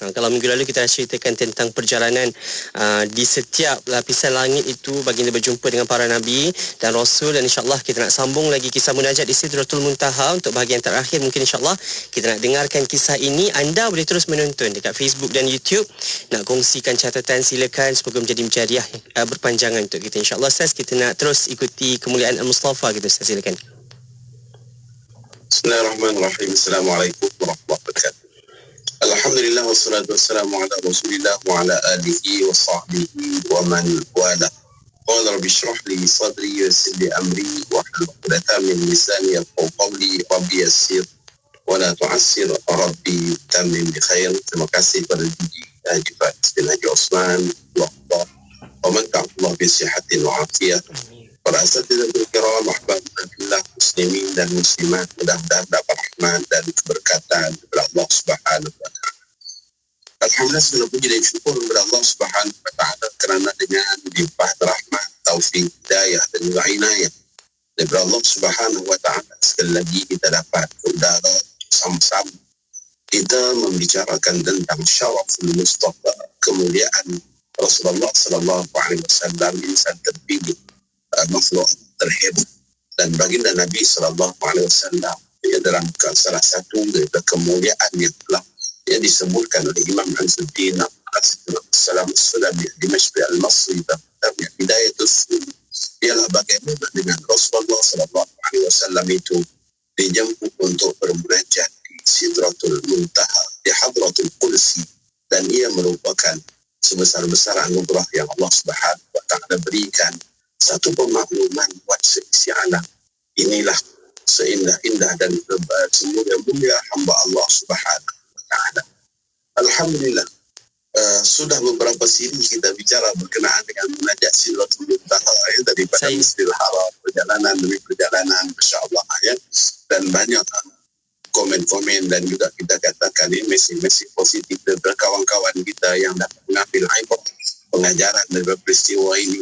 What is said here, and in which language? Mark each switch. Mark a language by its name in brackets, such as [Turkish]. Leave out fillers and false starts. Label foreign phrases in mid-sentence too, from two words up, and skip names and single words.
[Malay] Kalau minggu lalu kita dah ceritakan tentang perjalanan di setiap lapisan langit itu baginda berjumpa dengan para nabi dan rasul, dan [Arabic] إن شاء الله [Malay] kita nak sambung lagi kisah munajat di Sidratul Muntaha. Untuk bahagian terakhir mungkin [Arabic] إن شاء الله [Malay] kita nak dengarkan kisah ini. Anda boleh terus menonton dekat Facebook dan YouTube. Nak kongsikan catatan, silakan, semoga menjadi mujadiah berpanjangan untuk kita [Arabic] إن شاء الله. [Malay] Ustaz, kita nak terus ikuti Kemuliaan Al-Mustafa kita, silakan. [Arabic] بسم الله الرحمن الرحيم. السلام عليكم ورحمة الله وبركاته. الحمد لله والصلاة والسلام على رسول الله وعلى آله وصحبه ومن والاه. قال رب اشرح لي صدري ويسر لي أمري واحلل عقدة من لساني يفقهوا قولي. رب يسر ولا تعسر رب تمم بالخير. [Malay] Terima kasih kepada Haji Faiz bin Haji Osman. [Arabic] الله ومتع الله بصحة وعافية. [Malay] Para [Arabic] أساتذة كرام، أحباب الله مسلمين [Malay] dan muslimat, mudah-mudahan dapat rahmat dan keberkatan kepada Allah [Arabic] سبحانه وتعالى. [Malay] Alhamdulillah, segala puji dan syukur kepada Allah [Arabic] سبحانه وتعالى [Malay] kerana dengan limpah rahmat, taufik, hidayah dan juga inayah daripada Allah [Arabic] سبحانه وتعالى, [Malay] sekali lagi kita dapat berudara sama-sama kita membicarakan tentang syaraful Mustafa, kemuliaan Rasulullah [Arabic] صلى الله عليه وسلم, [Malay] insan terpilih, makhluk terhebat, dan baginda Nabi [Arabic] صلى الله عليه وسلم [Malay] ia dalam salah satu daripada kemuliaan yang telah yang disebutkan oleh Imam Izzuddin As-Salam As-Sulami di Dimashq Al-Masri dalam Hidayatus Sulami, ialah bagaimana dengan Rasulullah [Arabic] صلى الله عليه وسلم [Malay] itu dijemput untuk bermunajat di Sidratul Muntaha, di Hadratul Qudsi, dan ia merupakan sebesar-besar anugerah yang Allah [Arabic] سبحانه وتعالى [Malay] berikan, satu pemakluman buat seisi alam. Inilah seindah-indah dan semulia-mulia hamba Allah [Arabic] سبحانه وتعالى. [Malay] Alhamdulillah, sudah beberapa siri kita bicara berkenaan dengan munajat Sidratul Muntaha daripada Masjidil Haram, perjalanan demi perjalanan, [Arabic] ما شاء الله [Malay] ya, dan banyak komen-komen dan juga kita katakan ini mesej-mesej positif daripada kawan-kawan kita yang dapat mengambil ibrah pengajaran daripada peristiwa ini.